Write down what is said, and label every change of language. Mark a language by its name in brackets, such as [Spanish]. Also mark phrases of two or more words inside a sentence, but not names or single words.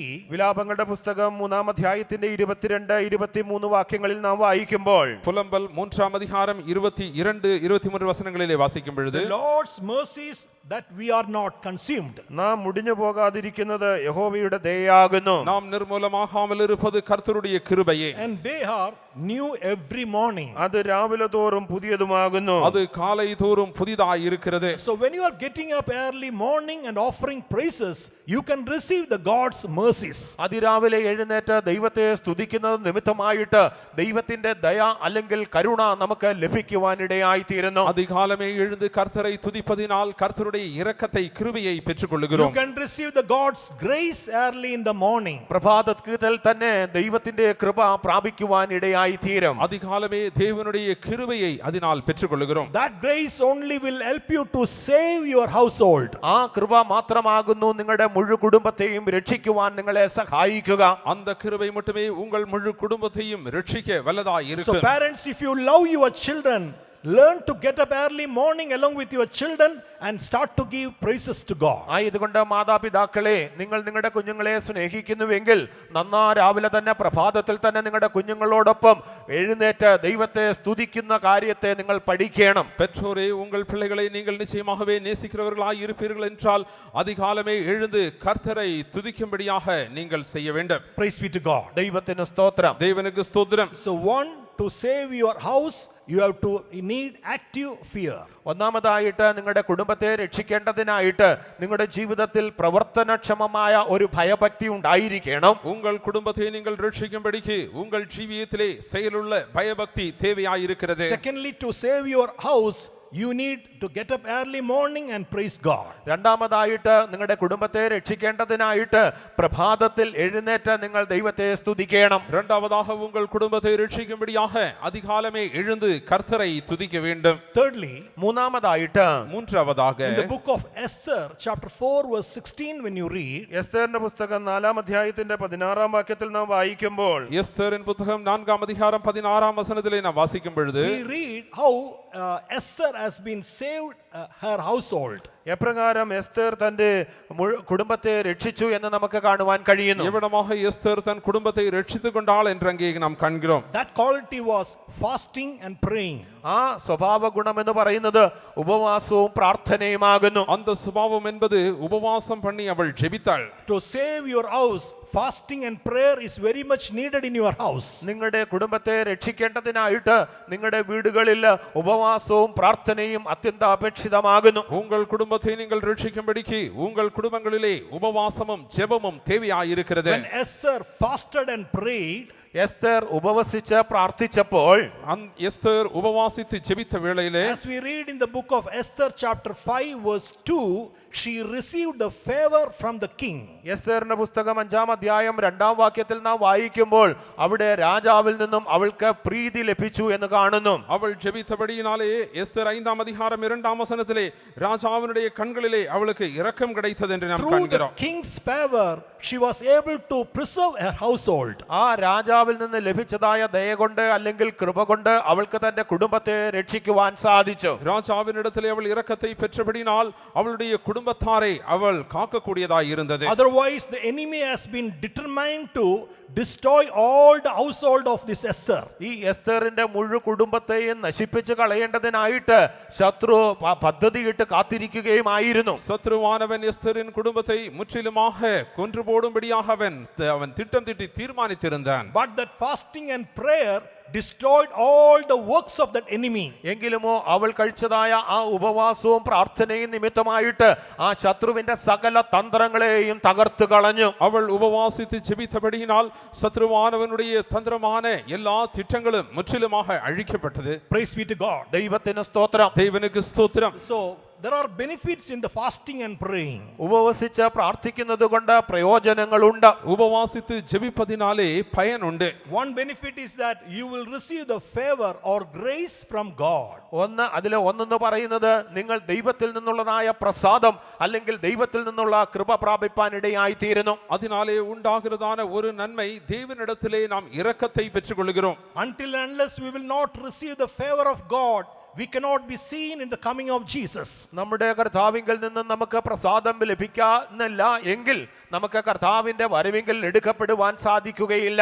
[Malayalam] വിലാപങ്ങളുടെ പുസ്തകം 3-ാം അധ്യായത്തിന്റെ 22-23 വാക്യങ്ങളിൽ നാം വായിക്കുമ്പോൾ [Tamil] புலம்பல் 3-ஆம் அதிகாரம் 22-23 வசனங்களிலே வாசிக்கும் பொழுது [English] the Lord's mercies that we are not consumed. [Malayalam] നാം മുടിഞ്ഞു പോകാതിരിക്കുന്നത് യഹോവയുടെ ദയയാകുന്നു. [Tamil] நாம் நிர்மூலமாகாமல் இருப்பது கர்த்தருடைய கிருபையே. [English] And they are new every morning. [Malayalam] അത് രാവിലെ തോറും പുതിയതുമാകുന്നു. [Tamil] அது காலை தோறும் புதிதாய் இருக்கிறது. [English] So when you are getting up early morning and offering praises, you can receive the God's mercies. [Malayalam] അതിരാവിലെ എഴുന്നേറ്റ് ദൈവത്തെ സ്തുതിക്കുന്നത് നിമിത്തമായിട്ട് ദൈവത്തിന്റെ ദയ അല്ലെങ്കിൽ കരുണ നമുക്ക് ലഭിക്കുവാനിടയായി തീരുന്നു. [Tamil] அதிகாலமே எழுந்து கர்த்தரை துதிப்பதினால் கர்த்தருடைய இரக்கத்தை கிருபையை [English] You [Tamil] பெற்றுக்கொள்கிறோம். [English] can receive the God's grace early in the morning. [Malayalam] പ്രഭാതത്തിൽ തന്നെ ദൈവത്തിന്റെ കൃപ പ്രാപിക്കുവാനിടയായി തീരും. [Tamil] அதிகாலமே தேவனுடைய கிருபையை அதனால் பெற்றுக்கொள்கிறோம். [English] That grace only will help you to save your household. [Malayalam] ആ കൃപ മാത്രമാകുന്നു നിങ്ങളുടെ മുഴു കുടുംബത്തെയും രക്ഷിക്കുവാൻ നിങ്ങളെ സഹായിക്കുക. [Tamil] அந்த கிருபை மட்டுமே உங்கள் முழு குடும்பத்தையும் ரட்சிக்க வல்லதாய் [English] So [Tamil] இருக்கும். [English] parents, if you love your children, learn to get up early morning along with your children and start to give praises to God. [Malayalam] ഇതുകൊണ്ട് മാതാപിതാക്കളെ, നിങ്ങൾ നിങ്ങളുടെ കുഞ്ഞുങ്ങളെ സ്നേഹിക്കുന്നുവെങ്കിൽ നന്നാ രാവിലെ തന്നെ പ്രഭാതത്തിൽ തന്നെ നിങ്ങളുടെ കുഞ്ഞുങ്ങളോടൊപ്പം എഴുന്നേറ്റ് ദൈവത്തെ സ്തുതിക്കുന്ന കാര്യത്തെ നിങ്ങൾ പഠിക്കണം. [Tamil] பெற்றோரே, உங்கள் பிள்ளைகளை நீங்கள் நிச்சயமாகவே நேசிக்கிறவர்களாய் இருப்பீர்கள் என்றால் அதிகாலமே எழுந்து கர்த்தரை துதிக்கும்படியாக நீங்கள் செய்ய வேண்டும். [English] Praise be to God. [Malayalam] ദൈവത്തിന് സ്തോത്രം. [Tamil] தேவனுக்கு ஸ்தோத்திரம். [English] So one, to save your house, you have to need active fear. [Malayalam] ഒന്നാമതായിട്ട് നിങ്ങളുടെ കുടുംബത്തെ രക്ഷിക്കേണ്ടതിനായിട്ട് നിങ്ങളുടെ ജീവിതത്തിൽ പ്രവർത്തനക്ഷമമായ ഒരു ഭയഭക്തി ഉണ്ടായിരിക്കണം. [Tamil] உங்கள் குடும்பத்தை நீங்கள் ரட்சிக்கும்படிக்கு உங்கள் ஜீவியத்திலே செயலுள்ள பயபக்தி தேவையாயிருக்கிறது. [English] Secondly, to save your house, you need to get up early morning and praise God. [Malayalam] രണ്ടാമതായിട്ട് നിങ്ങളുടെ കുടുംബത്തെ രക്ഷിക്കേണ്ടതിനായിട്ട് പ്രഭാതത്തിൽ എഴുന്നേറ്റ് നിങ്ങൾ ദൈവത്തെ സ്തുതിക്കണം. [Tamil] இரண்டாவதாக உங்கள் குடும்பத்தை ரட்சிக்கும்படியாக அதிகாலமே எழுந்து கர்த்தரை துதிக்க வேண்டும். [English] Thirdly, [Malayalam] മൂന്നാമതായിട്ട് [Tamil] மூன்றாவதாக [English] in the book of Esther, chapter 4 verse 16, when you read, [Malayalam] എസ്തേറിന്റെ പുസ്തകം 4-ാം അധ്യായത്തിന്റെ 16-ാം വാക്യത്തിൽ നാം വായിക്കുമ്പോൾ [Tamil] எஸ்தரின் புத்தகம் 4-ஆம் அதிகாரம் 16-ஆம் வசனத்திலே நாம் வாசிக்கும் பொழுது [English] we read how Esther has been saved her household. [Malayalam] എപ്രകാരം എസ്തേർ തന്റെ കുടുംബത്തെ രക്ഷിച്ചു എന്ന് നമുക്ക് കാണുവാൻ കഴിയുന്നു. [Tamil] எவ்வளமாக எஸ்தர் தன் குடும்பத்தை ரட்சித்துக் கொண்டாள் என்று அங்கே நாம் காண்கிறோம். [English] That quality was fasting and praying. [Malayalam] ആ സ്വഭാവ ഗുണം എന്ന് പറയുന്നത് ഉപവാസവും പ്രാർത്ഥനയുമാകുന്നു. [Tamil] அந்த சுபாவம் என்பது உபவாசம் பண்ணி அவள் ஜெபித்தாள். [English] To save your house, fasting and prayer is very much needed in your house. [Malayalam] നിങ്ങളുടെ കുടുംബത്തെ രക്ഷിക്കേണ്ടതിനായിട്ട് നിങ്ങളുടെ വീടുകളിൽ ഉപവാസവും പ്രാർത്ഥനയും അത്യന്താപേക്ഷിതമാകുന്നു. [Tamil] உங்கள் குடும்பத்தை நீங்கள் ரட்சிக்கும்படிக்கு உங்கள் குடும்பங்களிலே உபவாசமும் ஜெபமும் தேவையாயிருக்கிறது. [English] When Esther fasted and prayed, [Malayalam] എസ്തർ ഉപവസിച്ച് പ്രാർത്ഥിച്ചപ്പോൾ [Tamil] எஸ்தர் உபவாசித்து ஜெபித்த வேளையிலே [English] as we read in the book of Esther chapter 5 verse 2, she received the favor from the king. [Malayalam] എസ്തേറിന്റെ പുസ്തകം 5-ാം അധ്യായം 2-ാം വാക്യത്തിൽ നാം വായിക്കുമ്പോൾ അവിടെ രാജാവിൽ നിന്നും അവൾക്ക് പ്രീതി ലഭിച്ചു എന്ന് കാണുന്നു. [Tamil] அவள் ஜெபித்தபடியினாலே எஸ்தர் 5-ஆம் அதிகாரம் 2-ஆம் வசனத்திலே ராஜாவினுடைய கண்களிலே அவளுக்கு இரக்கம் கிடைத்தது என்று நாம் [English] Through the [Tamil] காண்கிறோம். [English] king's favor, she was able to preserve her household. [Malayalam] ആ രാജാവിൽ നിന്ന് ലഭിച്ചതായ ദയ കൊണ്ട് അല്ലെങ്കിൽ കൃപ കൊണ്ട് അവൾക്ക് തന്റെ കുടുംബത്തെ രക്ഷിക്കുവാൻ സാധിച്ചു. [Tamil] ராஜாவினிடத்திலே அவள் இரக்கத்தை பெற்றபடினால் அவளுடைய குடும்பத்தாரை அவள் காக்கக்கூடியதாய் இருந்தது. [English] Otherwise, the enemy has been determined to destroy all the household of this Esther. [Malayalam] ഈ എസ്തറിന്റെ മുഴു കുടുംബത്തെയും നശിപ്പിച്ച് കളയേണ്ടതിനായിട്ട് ശത്രു പദ്ധതിയിട്ട് കാത്തിരിക്കുകയുമായിരുന്നു. [Tamil] சத்ருவானவன் எஸ்தரின் குடும்பத்தை முற்றிலுமாக கொன்று போடும்படியாக அவன் திட்டம் தீட்டி தீர்மானித்திருந்தான். [English] But that fasting and prayer destroyed all the works of that enemy. [Malayalam] എങ്കിലുമോ അവൾ കഴിച്ചതായ ആ ഉപവാസവും പ്രാർത്ഥനയും നിമിത്തമായിട്ട് ആ ശത്രുവിന്റെ സകല തന്ത്രങ്ങളെയും തകർത്തു കളഞ്ഞു. [Tamil] அவள் உபவாசித்து ஜெபித்தபடியினால் சத்ருவானவனுடைய தந்திரமான எல்லா திட்டங்களும் முற்றிலுமாக அழிக்கப்பட்டது. [English] Praise be to God. [Malayalam] ദൈവത്തിന് സ്തോത്രം. [Tamil] தேவனுக்கு ஸ்தோத்திரம். [English] So there are benefits in the fasting and praying. [Malayalam] ഉപവസിച്ച് പ്രാർത്ഥിക്കുന്നത് കൊണ്ട് പ്രയോജനങ്ങളുണ്ട്. [Tamil] உபவாசித்து ஜெபிப்பதினாலே பயன் உண்டு. [English] One benefit is that you will receive the favor or grace from God. [Malayalam] ഒന്നെന്ന് പറയുന്നത് നിങ്ങൾ ദൈവത്തിൽ നിന്നുള്ളതായ പ്രസാദം അല്ലെങ്കിൽ ദൈവത്തിൽ നിന്നുള്ള കൃപ പ്രാപിപ്പാൻ ഇടയായി തീരുന്നു. [Tamil] அதனாலே உண்டாகிறதான ஒரு நன்மை தேவனிடத்திலே நாம் இரக்கத்தை பெற்றுக்கொள்கிறோம். [English] Until and unless we will not receive the favor of God, we cannot be seen in the coming of Jesus. [Malayalam] നമ്മുടെ കർത്താവിങ്കിൽ നിന്ന് നമുക്ക് പ്രസാദം ലഭിക്കുന്നില്ല എങ്കിൽ നമുക്ക് കർത്താവിന്റെ വരവിങ്കിൽ എടുക്കപ്പെടുവാൻ സാധിക്കുകയില്ല.